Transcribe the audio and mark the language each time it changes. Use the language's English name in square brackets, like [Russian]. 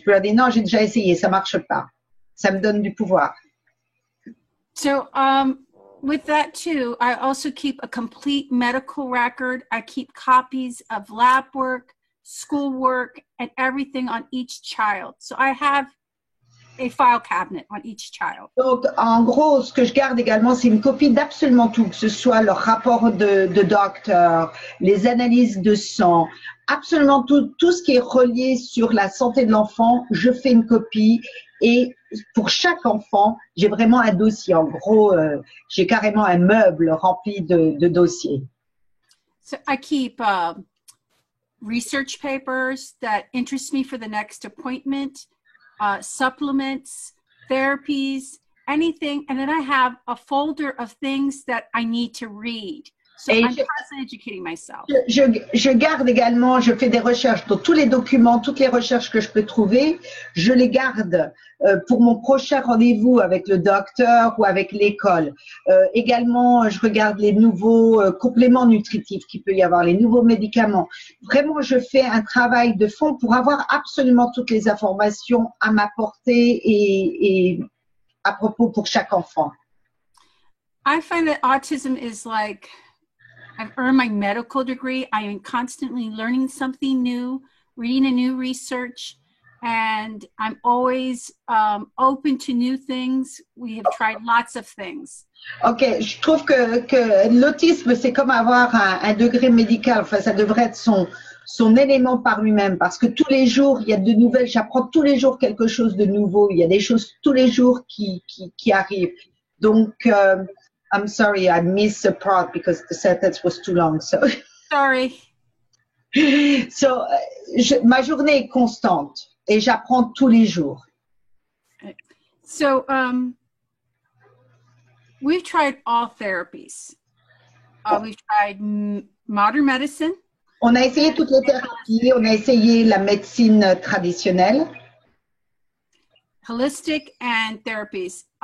[French] Je peux leur dire non, j'ai déjà essayé, ça marche pas. Ça me donne du pouvoir. [English] So, with that too, I also keep a complete medical record. I keep copies of lab work, school work, and everything on each child. So I have a file cabinet on each child. [French] Donc, en gros, ce que je garde également, c'est une copie d'absolument tout, que ce soit leur rapport de docteur, les analyses de sang, absolument tout ce qui est relié sur la santé de l'enfant, je fais une copie. Et pour chaque enfant, j'ai vraiment un dossier. En gros, j'ai carrément un meuble rempli de dossiers. [English] So I keep research papers that interest me for the next appointment, supplements, therapies, anything. And then I have a folder of things that I need to read. So I'm constantly educating myself. [French] Je garde également, je fais des recherches dans tous les documents, toutes les recherches que je peux trouver, je les garde pour mon prochain rendez-vous avec le docteur ou avec l'école. Également, je regarde les nouveaux compléments nutritifs qu'il peut y avoir, les nouveaux médicaments. Vraiment, je fais un travail de fond pour avoir absolument toutes les informations à ma portée et à propos pour chaque enfant. [English] I find that autism is like, I've earned my medical degree. I am constantly learning something new, reading a new research, and I'm always open to new things. We have tried lots of things. [French] Ok, je trouve que l'autisme, c'est comme avoir un degré médical. Enfin, ça devrait être son élément par lui-même, parce que tous les jours, il y a de nouvelles, j'apprends tous les jours quelque chose de nouveau. Il y a des choses tous les jours qui arrivent. [English] Donc, I'm sorry, I missed the part because the sentence was too long. So, sorry. [French] So, ma journée est constante et j'apprends tous les jours. [English] So, we've tried all therapies. We've tried modern medicine. [French] On a essayé toutes les thérapies, on a essayé la médecine traditionnelle. [English] Holistic and therapies.